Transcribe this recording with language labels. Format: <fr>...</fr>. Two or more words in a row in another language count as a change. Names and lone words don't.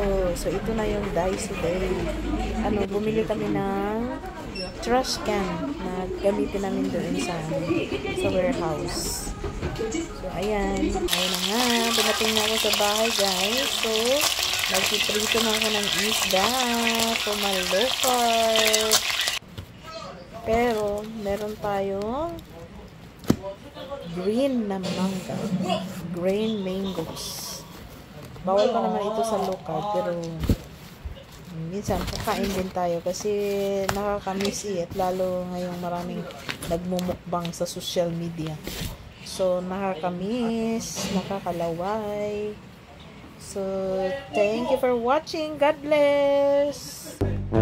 <tl>So, ito na yung Daiso day. Bumili kami ng</tl> <en>trash can</en> <tl>na gamitin namin doon sa warehouse. So, ayan na nga. Dumating na ako sa bahay, guys. So, nagpiprito na ako ng isda</tl> <en>for my low carb.</en> <tl>Pero, meron tayong green na manga.</tl> <en>Green mangoes.</en> <tl>Bawal pa naman ito sa</tl> <en>low carb,</en> <tl>pero minsan kakain din tayo kasi nakakamiss at lalo ngayong maraming nagmumukbang sa</tl> <en>social media.</en> <tl>So, nakakamiss, nakakalaway.</tl> <en>So, thank you for watching. God bless!</en>